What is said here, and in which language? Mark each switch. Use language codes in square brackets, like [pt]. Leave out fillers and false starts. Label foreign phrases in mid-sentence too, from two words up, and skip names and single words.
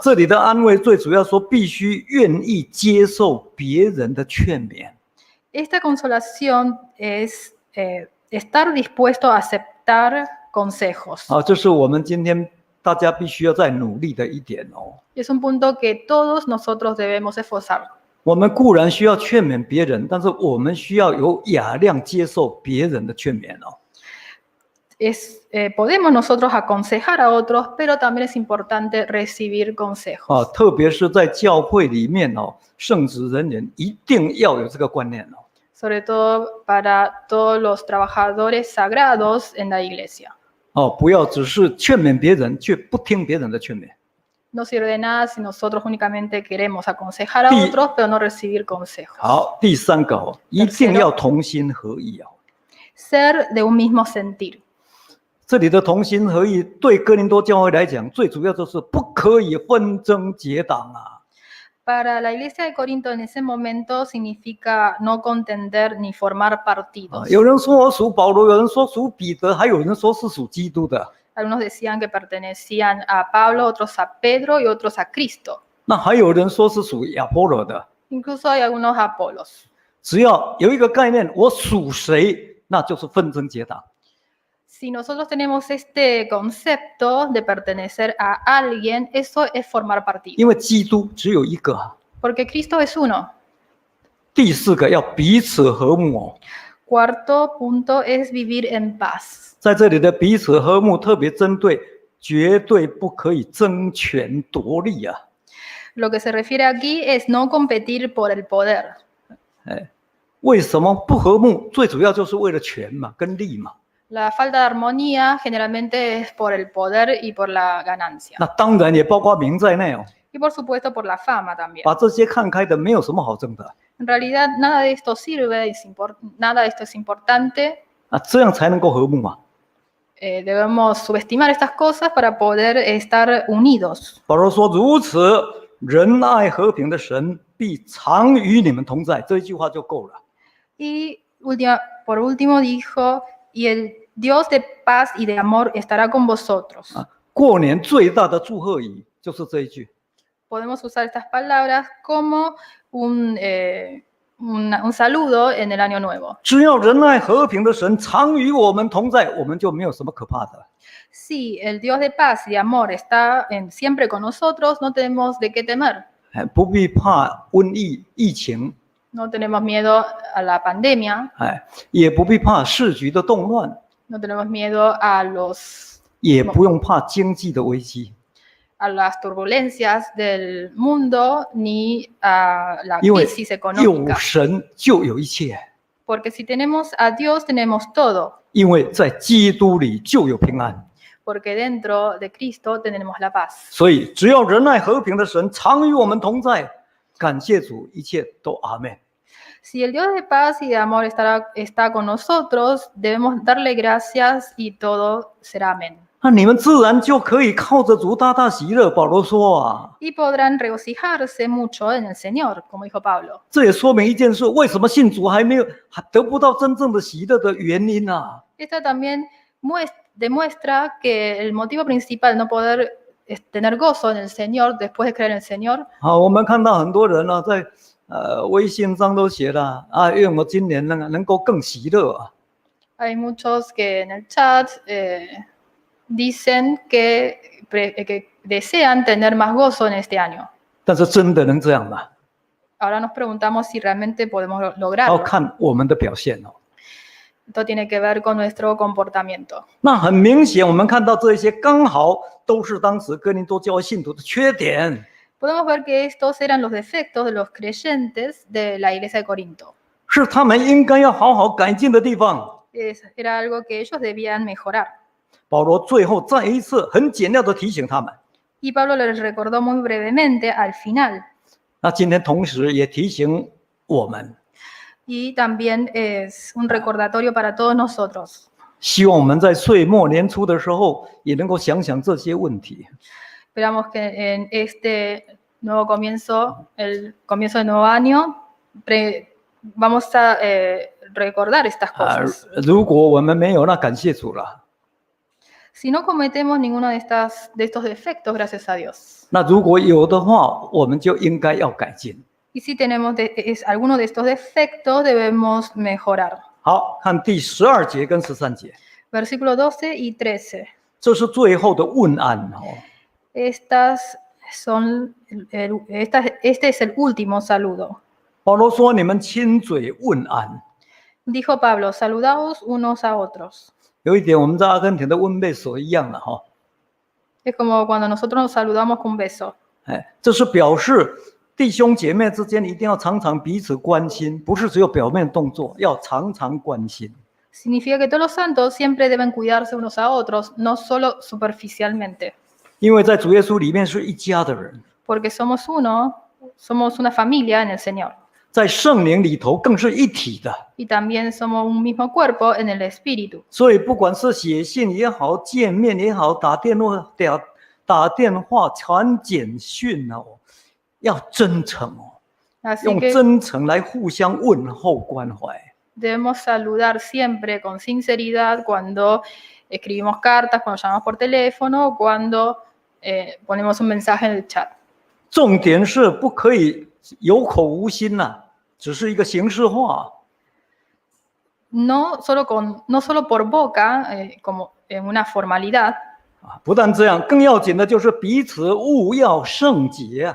[zh] 这里的安慰最主要说必须愿意接受别人的劝勉。 [es] Esta consolación es estar dispuesto a aceptar consejos. [zh] 这是我们今天大家必须要再努力的一点哦。 [es] Es un punto que todos nosotros debemos esforzar. [zh] 我们固然需要劝勉别人，但是我们需要有雅量接受别人的劝勉哦。 [es] Podemos nosotros aconsejar a otros, pero también es importante recibir consejos. [zh] 特别是在教会里面哦，圣职人员一定要有这个观念哦。 [es] Sobre todo para todos los trabajadores sagrados en la iglesia. [zh] 不要只是劝勉别人，却不听别人的劝勉。 [es] No sirve de nada si nosotros únicamente queremos aconsejar a otros, pero no recibir consejos. [zh] 好，第3个哦，一定要同心合意哦。 [es] Ser de un mismo sentir. [zh] 这里的同心合意，对哥林多教会来讲，最主要就是不可以纷争结党啊。 [es] Para la iglesia de Corinto en ese momento significa no contender ni formar partidos. [zh] 有人说我属保罗，有人说属彼得，还有人说是属基督的。 [es] Algunos decían que pertenecían a Pablo, otros a Pedro y otros a Cristo. [zh] 那还有人说是属亚波罗的。 [es] Incluso hay algunos Apolos. [zh] 只要有一个概念，我属谁，那就是纷争结党。 [es] Si nosotros tenemos este concepto de pertenecer a alguien, eso es formar partido. [zh] 因为基督只有一个啊。 [es] Porque Cristo es uno. [zh] 第4个要彼此和睦哦。 [es] Cuarto punto es vivir en paz. [zh] 在这里的彼此和睦，特别针对绝对不可以争权夺利啊。 [es] Lo que se refiere aquí es no competir por el poder. [zh] 为什么不和睦？最主要就是为了权嘛，跟利嘛。 [es] La falta de armonía generalmente es por el poder y por la ganancia. [zh] 那当然也包括名在内哦。 [es] Y por supuesto por la fama también. [zh] 把这些看开的，没有什么好争的。 [es] En realidad nada de esto sirve, nada de esto es importante. [zh] 这样才能够和睦嘛。 [es] Debemos subestimar estas cosas para poder estar unidos. [zh] 保罗说：“如此，仁爱和平的神必常与你们同在。” 这一句话就够了。 [es] Y por último dijo, y el Dios de paz y de amor estará con vosotros. [zh] 过年最大的祝贺语就是这一句。 [es] Podemos usar estas palabras como un saludo en el año nuevo. [zh] 只要仁爱和平的神常与我们同在，我们就没有什么可怕的。 [es] Si el Dios de paz y de amor está siempre con nosotros, no tenemos de qué temer. [zh] 不必怕瘟疫、疫情， [es] No tenemos miedo a la pandemia, [zh] 也不必怕市局的动乱， [es] no tenemos miedo a [zh] 也不用怕经济的危机。 [es] las turbulencias del mundo ni a la [zh] 因为 [es] crisis [zh] 有 [es] económica. [zh] 神就有一切， [es] Porque si tenemos a Dios, tenemos todo. [zh] 因为在基督里就有平安。 [es] Porque dentro de Cristo tenemos la paz. [zh] 所以，只要仁爱和平的神常与我们同在，感谢主，一切都阿们。 [es] Si el Dios de paz y de amor está con nosotros, debemos darle gracias y todo será amén. [zh] 那你们自然就可以靠着主大大喜乐。保罗说啊， [es] Y podrán regocijarse mucho en el Señor, como dijo Pablo. [zh] 这也说明一件事：为什么信主还得不到真正的喜乐的原因啊？ [es] Esto también demuestra que el motivo principal de no poder tener gozo en el Señor después de creer en el Señor. [zh] 我们看到很多人呢，在微信上都写了啊，愿我今年能够更喜乐啊。 [es] Hay muchos que en el chat dicen que desean tener más gozo en este año. [zh] 但是真的能这样吗？ [es] Ahora nos preguntamos si realmente podemos [zh] 要 [es] lograrlo. [zh] 看我们的表现哦。 [es] Esto tiene que ver con nuestro comportamiento. [zh] 那很明显，我们看到这些刚好都是当时哥林多教会信徒的缺点。 [es] podemos ver que estos eran los defectos de los creyentes de la iglesia de Corinto. [zh] 是他们应该要好好改进的地方。 [es] Era algo que ellos debían mejorar. [zh] 保罗最后再一次很简要的提醒他们。 [es] Y Pablo les recordó muy brevemente al final. [zh] 那今天同时也提醒我们， [es] Y también es un recordatorio para todos nosotros. [zh] 希望我们在岁末年初的时候也能够想想这些问题。 [es] Esperamos que en este nuevo comienzo, el comienzo del nuevo año, vamos a recordar estas cosas. [zh] 如果我们没有，那感谢主了。 [es] Si no cometemos ninguno de estos defectos, gracias a Dios. [zh] 那如果有的话，我们就应该要改进。 [es] Y si tenemos alguno de estos defectos, debemos mejorar. [zh] 好，看第12节跟13节， [es] Versículo 12 y 13. [zh] 这是最后的问安哦。 [es] Este es el último saludo. [zh] 保罗说：“你们亲嘴问安。” [es] Dijo Pablo, saludaos unos a otros. [zh] 有一点，我们在阿根廷的 [es] un beso [zh] 一样了哈。 [es] Es como cuando nosotros nos saludamos con un beso. [zh] 这是表示弟兄姐妹之间一定要常常彼此关心，不是只有表面动作，要常常关心。 [es] Significa que todos los santos siempre deben cuidarse unos a otros, no solo superficialmente. [zh] 因为在主耶稣里面是一家的人， [es] Porque somos uno, somos una familia en el Señor. [zh] 在圣灵里头更是一体的。 [es] Y también somos un mismo cuerpo en el Espíritu. [zh] 所以不管是写信也好，见面也好，打电话传简讯哦，要真诚哦， [es] Así [zh] 用 [es] que [zh] 真诚来互相问候关怀。 [es] debemos saludar siempre con sinceridad cuando escribimos cartas, cuando llamamos por teléfono, cuando ponemos un mensaje en el chat. [zh] 重点是不可以有口无心呐、只是一个形式化。 [es] No solo por boca, como en una formalidad, [zh] 不但这样，更要紧的就是彼此务要圣洁。